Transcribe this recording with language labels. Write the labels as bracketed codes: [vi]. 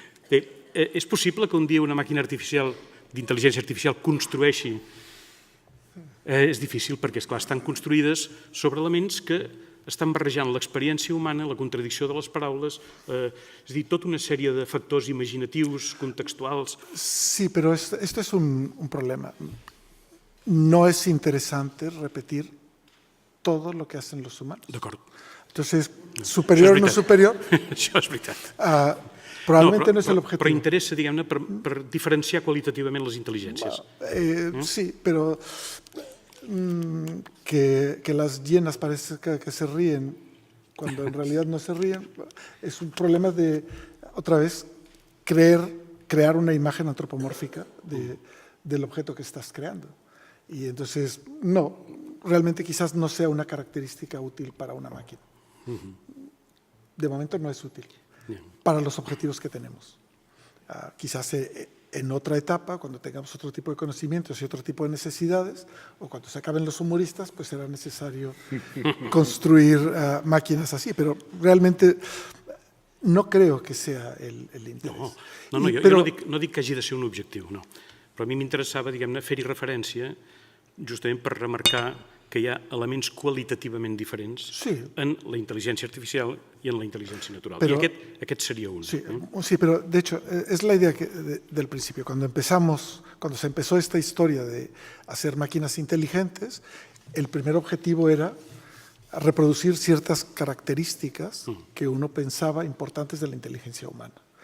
[ca] Bé, és possible que un dia una màquina artificial, d'intel·ligència artificial, construeixi... És difícil perquè, esclar, estan construïdes sobre elements que estan barrejant l'experiència humana, la contradicció de les paraules, és a dir, tota una sèrie de factors imaginatius, contextuals... [es] Sí, pero esto es un problema. No es interesante repetir todo lo que hacen los humanos. [ca] D'acord. [es] Entonces, superior o no superior, [ca] Això és veritat. [es] probablemente no es el [ca] Però [es] objetivo. [ca] interessa, diguem-ne, per diferenciar qualitativament les intel·ligències. [es] Sí, pero que las hienas parece que se ríen cuando en realidad no se ríen, es un problema de, otra vez, crear una imagen antropomórfica del objeto que estás creando. Y entonces, no, realmente quizás no sea una característica útil para una máquina. De momento no es útil para los objetivos que tenemos. Quizás en otra etapa, cuando tengamos otro tipo de conocimientos y otro tipo de necesidades, o cuando se acaben los humoristas, pues será necesario construir máquinas así. Pero realmente no creo que sea el interés. [ca] No, jo no dic que hagi de ser un objectiu, no. Però a mi m'interessava, diguem-ne, fer-hi referència justament per remarcar que hi ha elements qualitativament diferents en la intel·ligència artificial i en la intel·ligència natural. I aquest seria un. [es] Sí, pero de hecho es la idea del principio. Cuando se empezó esta historia de hacer máquinas inteligentes, el primer objetivo era reproducir ciertas características que uno pensaba importantes de la inteligencia humana.